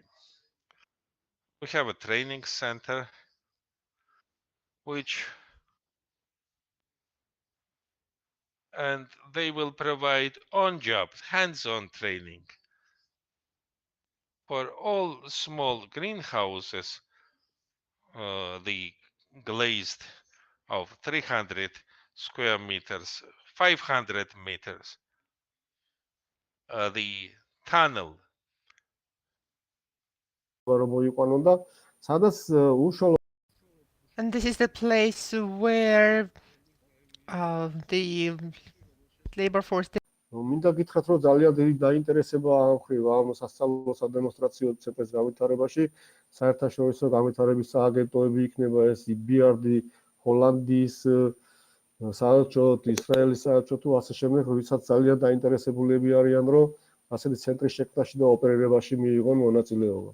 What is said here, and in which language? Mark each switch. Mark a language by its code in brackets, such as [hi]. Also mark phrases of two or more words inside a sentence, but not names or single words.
[en] We have a training center which and they will provide on-job, hands-on training for all small greenhouses, the glazed of 300 square meters, 500 meters, the tunnel. And this is the place where the labor force. [ka] მინდა გითხრათ, რომ ძალიან დიდი დაინტერესება ამ ხრივ ამ სასწავლო სადემონსტრაციო ცენტრის განვითარებაში. საერთაშორისო განვითარების სააგენტოები იქნება ეს EBRD, ჰოლანდიის საელჩო, ისრაელის საელჩო თუ ასე შემდეგ, ვისაც ძალიან დაინტერესებულები არიან, რომ ასეთი ცენტრის შექმნაში და ოპერირებაში მიიღონ მონაწილეობა.